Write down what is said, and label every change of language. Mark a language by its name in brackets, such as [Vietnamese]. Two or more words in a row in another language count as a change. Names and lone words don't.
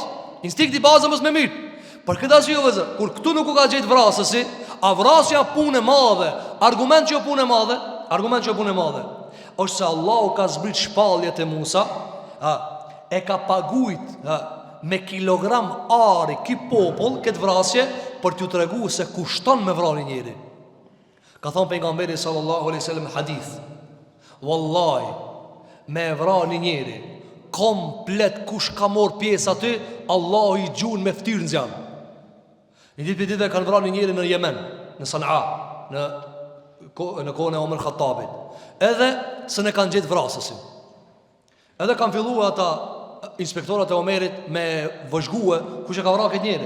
[Albanian] Instikti i bazë mos me myt. Për këtë arsye vëzë, kur këtu nuk u ka gjetë vrasësi, a vrasja punë e madhe, argument që jo punë e madhe, është se Allahu ka zbrit shpalljet e Musa, e ka pagujt me kilogram ari ki popull këtë vrasje për t'ju tregu se kushton me vrani njëri. Ka thonë pejgamberi [Arabic] sallallahu alaihi wasallam [Albanian] hadith, wallahi me vrani njëri komplet kush ka mor pjesë aty, Allahu i gjun me ftyrë në zjanë. Një ditë për ditë kanë vrani njëri në Yemen, në Sanaa, në kohën e Omer Khattabit. Edhe se ne kanë gjetë vrasësin. Edhe kanë filluar ata inspektorat e Omerit me vëzhgue kush e ka vrarë këtë njeri.